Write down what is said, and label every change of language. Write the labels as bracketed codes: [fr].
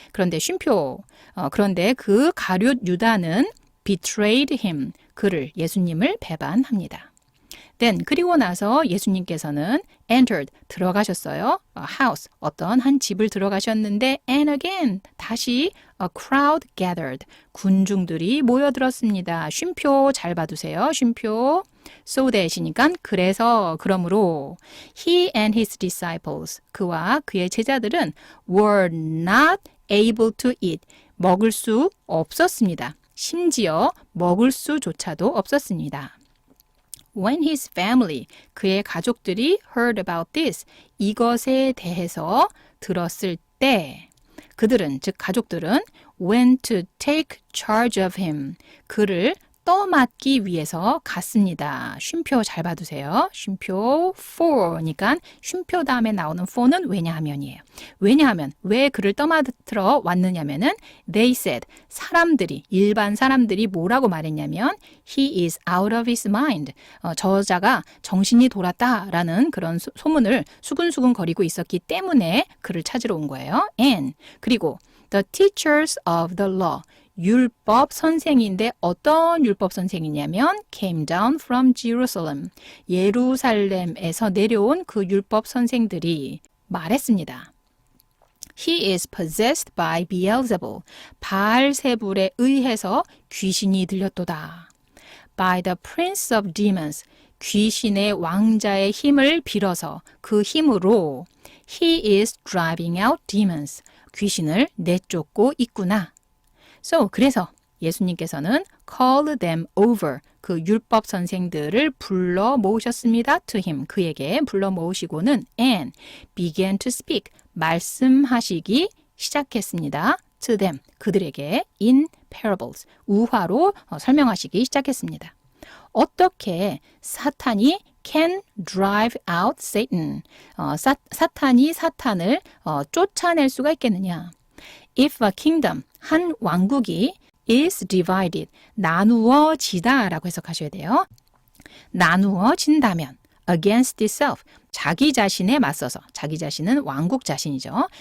[ko] 그런데 쉼표, 그런데 그 가룟 유다는 [en] betrayed him, [ko] 그를 예수님을 배반합니다. [en] Then, [ko] 그리고 나서 예수님께서는 [en] entered, [ko] 들어가셨어요. [en] A house, [ko] 어떤 한 집을 들어가셨는데 [en] and again, [ko] 다시 [en] a crowd gathered, [ko] 군중들이 모여들었습니다. 쉼표 잘 봐두세요. 쉼표. [en] So that [ko] 이니까 그래서, 그러므로 [en] he and his disciples, [ko] 그와 그의 제자들은 [en] were not able to eat, [ko] 먹을 수 없었습니다. 심지어 먹을 수조차도 없었습니다. [en] When his family, [ko] 그의 가족들이 [en] heard about this, [ko] 이것에 대해서 들었을 때 그들은, 즉 가족들은 [en] went to take charge of him, [ko] 그를 떠맡기 위해서 갔습니다. 쉼표 잘 봐두세요. 쉼표 for니까 쉼표 다음에 나오는 for는 왜냐하면이에요. 왜냐하면 왜 그를 떠맡으러 왔느냐면은 [en] they said [ko] 사람들이 일반 사람들이 뭐라고 말했냐면 [en] he is out of his mind. [ko] 저자가 정신이 돌았다라는 그런 소문을 수근수근 거리고 있었기 때문에 그를 찾으러 온 거예요. [en] And [ko] 그리고 [en] the teachers of the law [ko] 율법 선생인데 어떤 율법 선생이냐면 [en] came down from Jerusalem. [ko] 예루살렘에서 내려온 그 율법 선생들이 말했습니다. [en] He is possessed by Beelzebul. [ko] 바알세불에 의해서 귀신이 들렸도다. [en] By the prince of demons. [ko] 귀신의 왕자의 힘을 빌어서 그 힘으로 [en] he is driving out demons. [ko] 귀신을 내쫓고 있구나. 그래서 예수님께서는 [en] call them over. [ko] 그 율법 선생들을 불러 모으셨습니다. [en] to him. [ko] 그에게 불러 모으시고는 [en] and began to speak. [ko] 말씀하시기 시작했습니다. [en] to them. [ko] 그들에게 [en] in parables. [ko] 우화로 설명하시기 시작했습니다. 어떻게 사탄이 [en] can drive out Satan. [ko] 사탄이 사탄을 쫓아낼 수가 있겠느냐. [en] If a kingdom, [ko] 한 왕국이 [en] is divided, [ko] 나누어지다 라고 해석하셔야 돼요. 나누어진다면 [en] against itself, [ko] 자기 자신에 맞서서, 자기 자신은 왕국 자신이죠.